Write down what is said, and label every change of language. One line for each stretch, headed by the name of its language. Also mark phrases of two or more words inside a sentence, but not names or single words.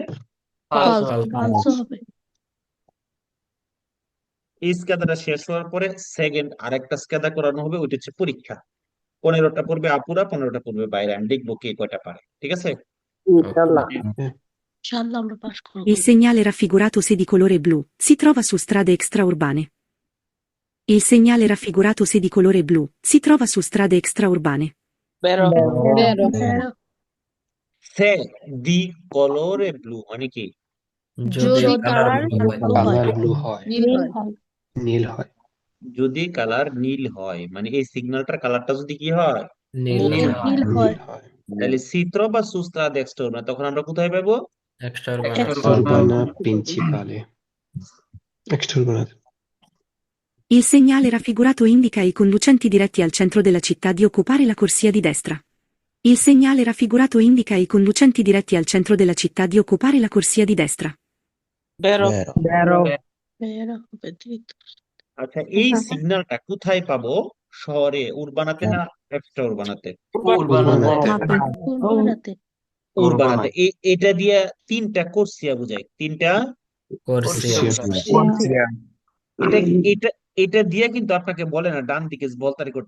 Bangla: Falso হবে। এই স্কেদাটা শেষ হওয়ার পরে সেকেন্ড আরেকটা স্কেদা করানো হবে, ওইটা হচ্ছে পরীক্ষা। 15টা পড়বে আপুরা, 15টা পড়বে বাইরে। আমি দেখবো কে কয়টা পারে, ঠিক আছে? ইনশাআল্লাহ আমরা পাস করব।
Italian: Il segnale raffigurato se di colore blu si trova su strade extraurbane. Il segnale raffigurato se di colore blu si trova su strade extraurbane.
Bangla: বেরো।
Italian: se di colore blu
Bangla: মানে কি? যদি কালার কালার ব্লু হয় নীল হয় যদি কালার নীল হয়, মানে এই সিগন্যালটার কালারটা যদি কি হয়, নীল নীল হয় তাহলে চিত্র বা সুস্ত্রাদ এক্সট্রা, তখন আমরা কোথায় পাবো? এক্সট্রা
Italian: urbana principale extra urbana Il segnale raffigurato indica ai conducenti diretti al centro della città di occupare la corsia di destra. Il segnale raffigurato indica ai conducenti diretti al centro della città di occupare la corsia di destra.
Bangla: বেরো হবে ঠিক। আচ্ছা, এই সিগন্যালটা কোথায় পাবো? শহরে, উরবানাতে না এক্সট্রা উরবানাতে? উরবানাতে। উরবানাতে। এটা দিয়ে 3টা কোর্সিয়া বোঝায়। 3টা এটা এটা এটা দিয়ে কিন্তু আপনাকে বলে না ডান দিকে বলতারি করতে।